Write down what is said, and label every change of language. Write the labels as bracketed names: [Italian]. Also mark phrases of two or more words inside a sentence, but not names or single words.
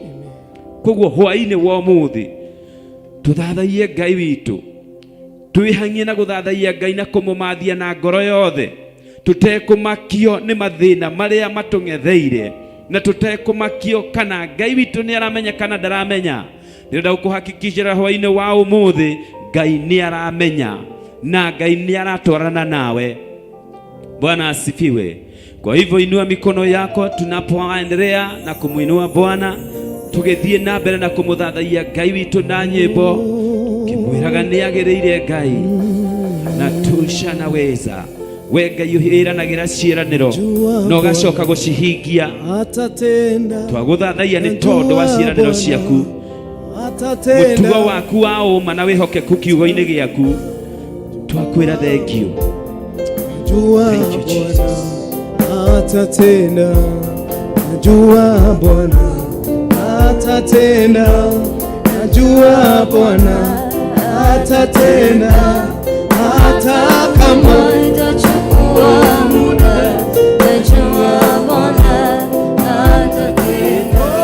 [Kikuyu] Koguo hwa-ini wa umuthi tuthathaiye Ngai witu, twihang'ie na guthathaiya Ngai na kumumathia na ngoro yothe, tutekumakio ni mathina maria matung'etheire, na tutekumakio kana Ngai witu ni aramenya kana ndaramenya. Ndirenda gukuhakikishira hwa-ini wa umuthi Ngai ni aramenya na Ngai ni aratwarana nawe. [Swahili] Bwana asifiwe. Kwa hivyo inua mikono yako tunapoendelea na kumuinua Bwana, [Kikuyu] tugithie na mbere na kumuthathaiya Ngai witu na nyimbo, kimwiraga ni agiriire Ngai na tushanaweza. We Ngai uhiranagira ciiraniro no gacoka gucihingia, twaguthathaiya ni tondu wa ciiraniro ciaku, mutugo waku wa uma na wihokeku kiugo-ini giaku. [English] Twakwira thank you. Thank you Jesus. [Swahili] Atatenda, najua Bwana atatenda, najua Bwana atatenda, hata kama itachukua muda, najua Bwana atatenda.